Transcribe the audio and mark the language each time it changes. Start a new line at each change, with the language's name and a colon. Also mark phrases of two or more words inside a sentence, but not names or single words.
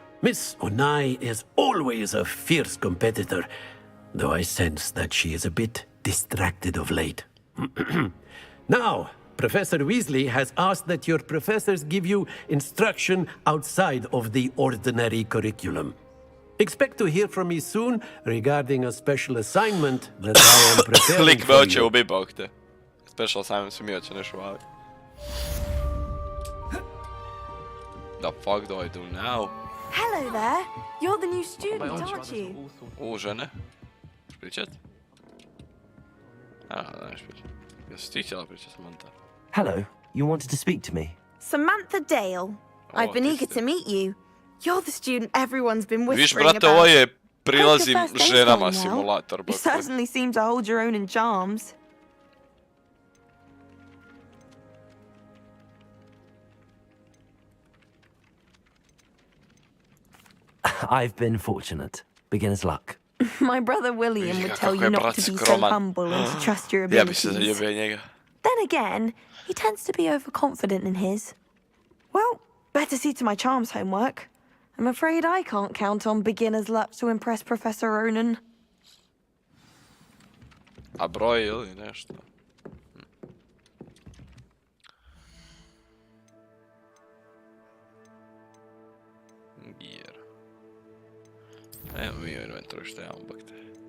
English: Miss Onai is always a fierce competitor, though I sense that she is a bit distracted of late. Now, Professor Weasley has asked that your professors give you instruction outside of the ordinary curriculum. Expect to hear from me soon regarding a special assignment that I am preparing
Croatian: Lik
English: for
Croatian: me hoće
English: you.
Croatian: ubi, bog te.
English: Special assignment
Croatian: se mi hoće nešto uvali.
English: The fuck do I do now? Hello there. You're the new student, aren't you?
Croatian: Žene. Pričat? Da neš pričat. Jesi ti htjela pričat, Samantha?
English: Hello, you wanted to speak to me? Samantha Dale. I've been eager to meet you. You're the student everyone's been whispering
Croatian: Viš, brate,
English: about.
Croatian: ovo je prilazim
English: How's your first day
Croatian: ženama
English: going, Mel?
Croatian: simulator,
English: You
Croatian: bog te.
English: certainly seem to hold your own in charms. I've been fortunate. Beginner's luck. My brother William would tell you not to be so humble and to trust your
Croatian: Ja bi se
English: abilities.
Croatian: zaljubio njega.
English: Then again, he tends to be overconfident in his. Well, better see to my charms homework. I'm afraid I can't count on beginner's luck to impress Professor Ronan.
Croatian: A broj ili nešto? Gear. Evo mi u inventoru što imamo, bak te.